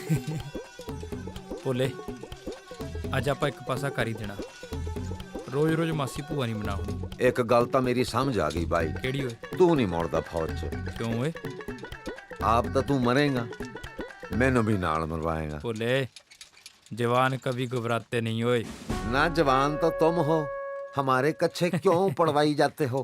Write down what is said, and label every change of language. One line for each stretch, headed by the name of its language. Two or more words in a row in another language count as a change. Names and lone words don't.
Punjabi: ਭੋਲੇ ਅੱਜ ਆਪਾਂ ਇੱਕ ਪਾਸਾ ਕਰ ਹੀ ਦੇਣਾ ਰੋਜ਼ ਰੋਜ਼ ਮਾਸੀ ਭੂਆ ਨਹੀਂ ਬਣਾਉਣੀ ਇੱਕ ਗੱਲ ਤਾਂ ਮੇਰੀ ਸਮਝ ਆ ਗਈ ਬਾਈ ਕਿਹੜੀ ਓਏ ਤੂੰ ਨਹੀਂ ਮੋੜਦਾ ਫੌਜ 'ਚ ਕਿਉਂ ਓਏ ਆਪ ਤਾਂ ਤੂੰ ਮਰੇਗਾ ਮੈਨੂੰ ਵੀ ਨਾਲ ਮਰਵਾਏਗਾ
Hindi: ਭੋਲੇ जवान कभी घबराते नहीं होए ना जवान तो तुम हो हमारे कच्चे क्यों पढ़वाई जाते हो